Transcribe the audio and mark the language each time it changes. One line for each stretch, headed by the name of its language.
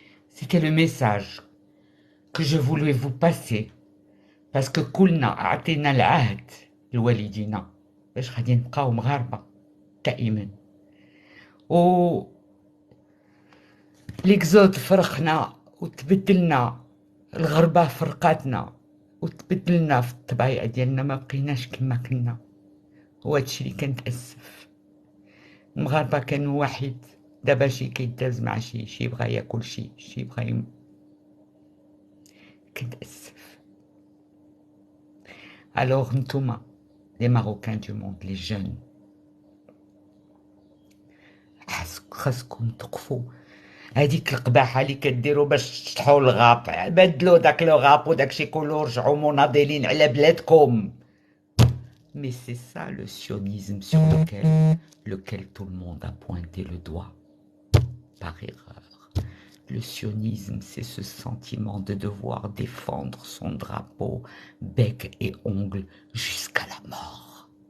French: C'était le message que je voulais vous passer parce que
Arabic: كلنا أعطينا العهد لوالدينا باش غادي نبقاو مغاربة دائما. و ليكزود فرقنا وتبدلنا، الغربة فرقاتنا وتبدلنا في الطبيعة ديالنا، ما بقيناش كما كنا. وهادشي اللي كنتأسف. المغاربة كانوا واحد، دابا شي كيداز مع شي يبغى ياكل شي يبغى كنتأسف.
French: الوغ نتوما لي ماروكان دو موند، لي جون،
Arabic: خاصكم تقفوا. هذيك القباحه اللي كديروا باش تشطحوا الغاب، بدلوا داك لو غاب وداكشي كله، رجعوا مناضلين على بلادكم.
French: Mais c'est ça le sionisme sur lequel tout le monde a pointé le doigt, par erreur. Le sionisme, c'est ce sentiment de devoir défendre son drapeau, bec et ongle, jusqu'à la mort.